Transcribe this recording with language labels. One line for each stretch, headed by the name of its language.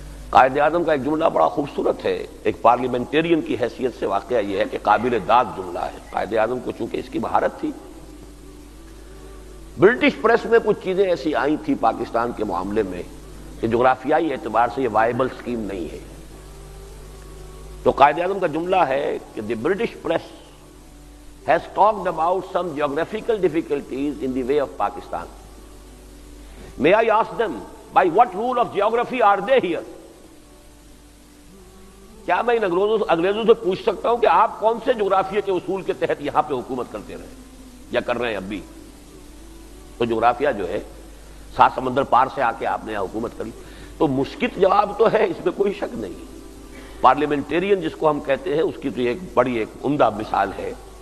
Urdu: قائد اعظم کا ایک جملہ بڑا خوبصورت ہے، ایک پارلیمنٹرین کی حیثیت سے واقعہ یہ ہے کہ قابل داد جملہ ہے. قائد اعظم کو چونکہ اس کی مہارت تھی، برٹش پریس میں کچھ چیزیں ایسی آئی تھی پاکستان کے معاملے میں کہ جغرافیائی اعتبار سے یہ وائبل سکیم نہیں ہے. تو قائد اعظم کا جملہ ہے کہ the British press
English: has talked about some geographical difficulties in the way of Pakistan. May I ask them, by what rule of geography are they here?
Urdu: کیا میں ان انگریزوں سے پوچھ سکتا ہوں کہ آپ کون سے جغرافیہ کے اصول کے تحت یہاں پہ حکومت کرتے رہے یا کر رہے ہیں اب بھی؟ تو جغرافیہ جو ہے 7 سمندر پار سے آ کے آپ نے یہاں حکومت کری. تو مشکل جواب تو ہے، اس میں کوئی شک نہیں. پارلیمنٹرین جس کو ہم کہتے ہیں اس کی تو ایک بڑی ایک عمدہ مثال ہے.